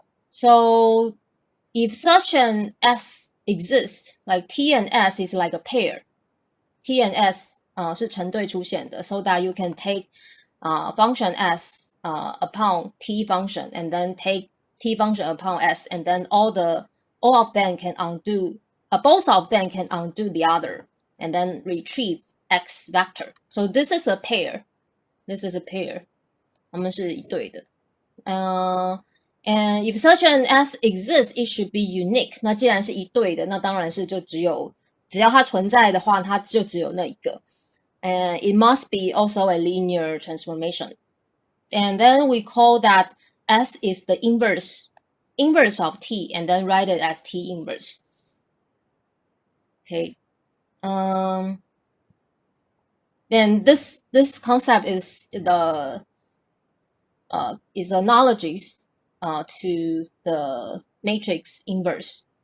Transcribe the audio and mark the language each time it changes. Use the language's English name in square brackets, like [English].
[English] So if such an S exists, like T and S is like a pair, T and S [Chinese] 是成对出现的, [English] so that you can take function S upon T function, and then take T function upon S, and then all of them can undo, both of them can undo the other, and then retrieve X vector. So this is a pair. This is a pair. [Chinese] 它们是一对的。 [English] And if such an S exists, it should be unique. [Chinese] 那既然是一对的，那当然是就只要它存在的话，它就只有那一个。 [English] And it must be also a linear transformation. And then we call that S is the inverse of T, and then write it as T inverse. Okay. Then this concept is analogies to the matrix inverse.